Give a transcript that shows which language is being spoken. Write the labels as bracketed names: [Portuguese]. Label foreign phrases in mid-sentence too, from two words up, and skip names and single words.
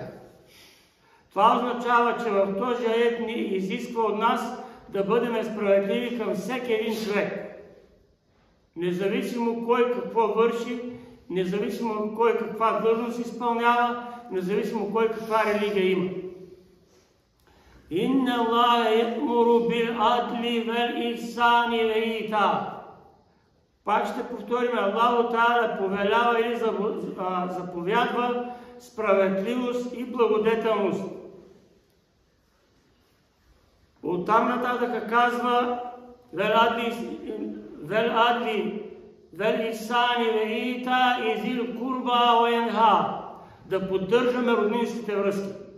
[Bulgarian] Това означава, че в този аят ни изисква от нас да бъдем справедливи към всеки един човек. Независимо кой какво върши, независимо кой каква длъжност изпълнява, независимо кой каква религия има. [Arabic] إن الله يأمر بالعدل والإحسان وإيتاء. [Bulgarian] Пак ще повторим, Аллаху Та'аля повелява или заповядва справедливост и благодетелност. Оттам нататък казва: да поддържаме роднинските връзки.